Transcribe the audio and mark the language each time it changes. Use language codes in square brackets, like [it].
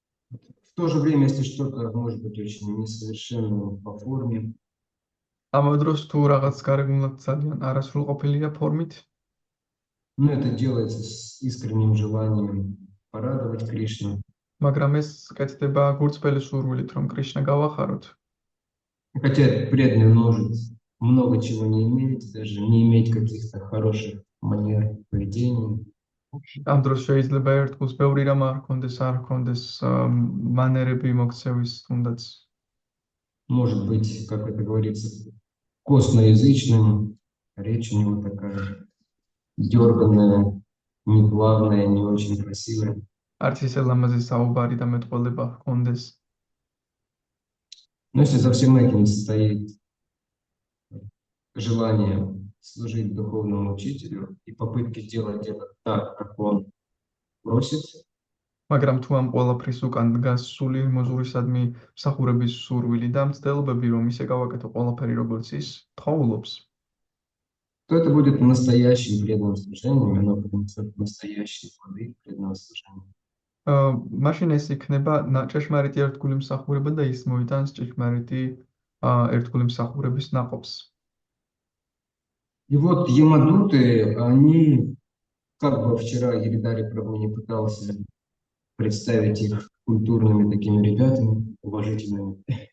[ru] В то же время, если что-то может быть очень несовершенно по форме, [ka] ამავე დროს თუ რაღაც გარეგნულად ძალიან არასრულყოფილია ფორმით, [ru] но это делается с искренним желанием порадовать Кришну. [ka] მაგრამ ეს კეთდება გურწπელი სურვილით, რომ კრიშნა გავახაროთ. [ru] Хотя этот преданный может много чего не иметь, даже не иметь каких-то хороших манер поведения. [ka] ამ დროს შეიძლება ერთგულს ბევრი რამ არ ჰქონდეს, არ ჰქონდეს მანერები მოქცევის თუნდაც. [ru] Может быть, как это говорится, косноязычным, речь у него такая дерганная, неплавная, не очень красивая. [ka] არც ისე ლამაზი საუბარი და მეტყველება ჰქონდეს. [ru] Но если за всем этим стоит желание служить духовному учителю и попытки сделать это так, как он просит, [ka] მაგრამ თუ ამ ყველაფრის უკან დგას სული მოზურისადმი მსახურების სურვილი და მცდელობები, რომ ისე გავაკეთო ყველაფერი როგორც ის თხოვლობს, [ru] то это будет настоящим преданным служением, оно принесет настоящие плоды преданного служения. [ka] მაშინ ეს იქნება ჭეშმარიტი ერთგული მსახურება და ის მოიტანს ჭეშმარიტი ერთგული მსახურების ნაყოფს. [ru] И вот ямадуты, они, как бы вчера Гиридари Прабху не пытался представить их культурными такими ребятами, уважительными.